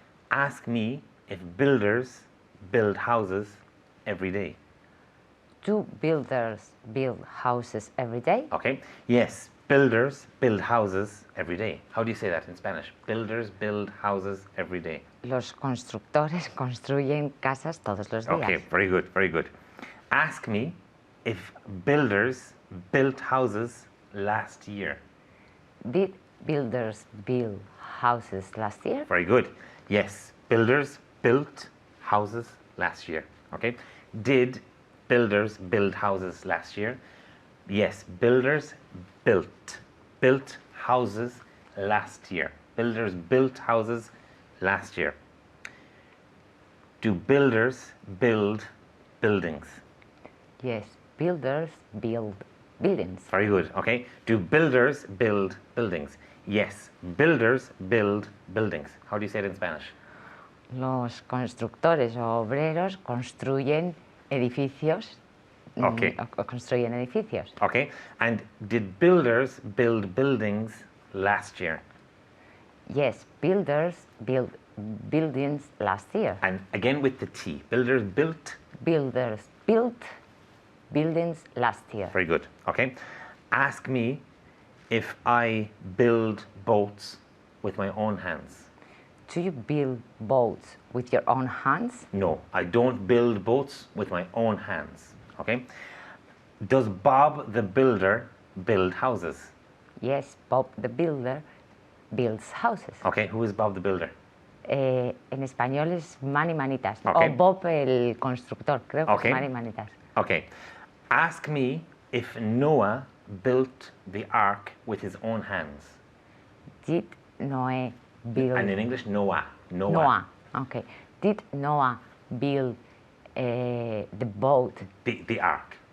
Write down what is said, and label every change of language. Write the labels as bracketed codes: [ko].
[en] Ask me if builders build houses every day. Do builders build houses every day? Okay. Yes, Builders build houses every day. How do you say that in Spanish? Builders build houses every day. [es] Los constructores construyen casas todos los días. [en] Okay, very good, very good. Ask me if builders built houses last year. Did builders build houses last year? Very good. Yes, builders built houses last year. Okay. Did builders build houses last year? Yes, builders built houses last year. Builders built houses last year. Do builders build buildings? Yes, builders build buildings. Very good. Okay. Do builders build buildings? Yes, builders build buildings. How do you say it in Spanish? [es] Los constructores o obreros construyen edificios. [en] Okay. [es] O construyen edificios. [en] Okay. And did builders build buildings last year? Yes, builders built buildings last year. And again with the T. Builders built. Builders built buildings last year. Very good. Okay. Ask me if I build boats with my own hands. Do you build boats with your own hands? No, I don't build boats with my own hands. Okay. Does Bob the builder build houses? Yes, Bob the builder builds houses. Okay. Who is Bob the builder? [es] En español es Manny Manitas. [en] Okay. [es] O Bob el constructor, creo que [en] Okay. [es] es Manny Manitas. [en] Okay. Ask me if Noah built the ark with his own hands. Did Noé build... And in English, Noah. Noah. Okay. Did Noah build the boat, The ark.